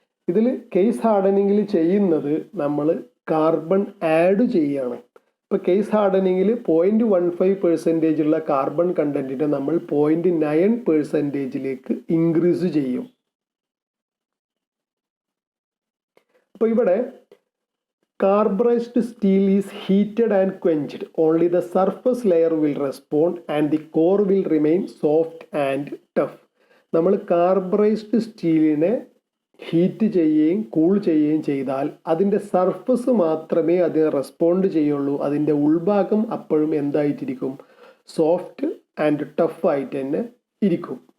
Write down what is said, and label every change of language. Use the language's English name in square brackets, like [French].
[Malayalam] ഇതിൽ കേസ് ഹാർഡനിങ്ങിൽ ചെയ്യുന്നത് നമ്മൾ കാർബൺ ആഡ് ചെയ്യുകയാണ്. ഇപ്പോൾ കേസ് ഹാർഡനിങ്ങിൽ 0.15% ഉള്ള കാർബൺ കണ്ടന്റിനെ നമ്മൾ 0.9%ലേക്ക് ഇൻക്രീസ് ചെയ്യും. [English] അപ്പോൾ ഇവിടെ carburized steel is heated and quenched. Only the surface layer will respond and the core will remain soft and tough. [Malayalam] നമ്മൾ കാർബറൈസ്ഡ് സ്റ്റീലിനെ ഹീറ്റ് ചെയ്യുകയും കൂൾ ചെയ്യുകയും ചെയ്താൽ അതിൻ്റെ സർഫസ് മാത്രമേ അതിന് റെസ്പോണ്ട് ചെയ്യുള്ളൂ. അതിൻ്റെ ഉൾഭാഗം അപ്പോഴും എന്തായിട്ടിരിക്കും? [English] soft and tough [Malayalam] ആയിട്ട് തന്നെ ഇരിക്കും.